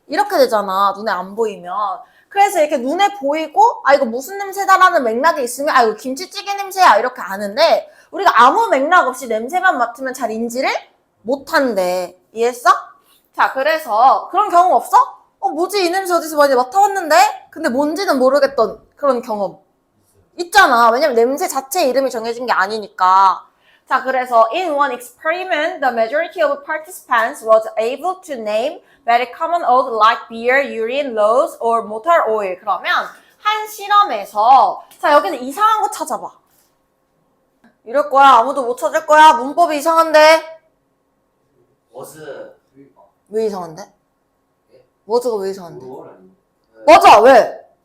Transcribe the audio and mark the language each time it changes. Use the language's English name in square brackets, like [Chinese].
[Korean] 이렇게 되잖아, 눈에 안 보이면. 그래서 이렇게 눈에 보이고 이거 무슨 냄새다라는 맥락이 있으면 이거 김치찌개 냄새야 이렇게 아는데 우리가 아무 맥락 없이 냄새만 맡으면 잘 인지를 못한대. 이해했어? 자, 그래서 그런 경험 없어? 뭐지 이 냄새 어디서 많이 맡아봤는데? 근데 뭔지는 모르겠던 그런 경험 있잖아. 왜냐면 냄새 자체 이름이 정해진 게 아니니까. 자, 그래서 [English] in one experiment, the majority of participants was able to name very common odors like beer, urine, lows, or motor oil. [Korean] 그러면 한 실험에서 자, 여기서 이상한 거 찾아봐. 이럴 거야. 아무도 못 찾을 거야. 문법이 이상한데. 워즈 왜 이상한데? 워즈가 왜 이상한데? 월 아니야? 맞아, 왜?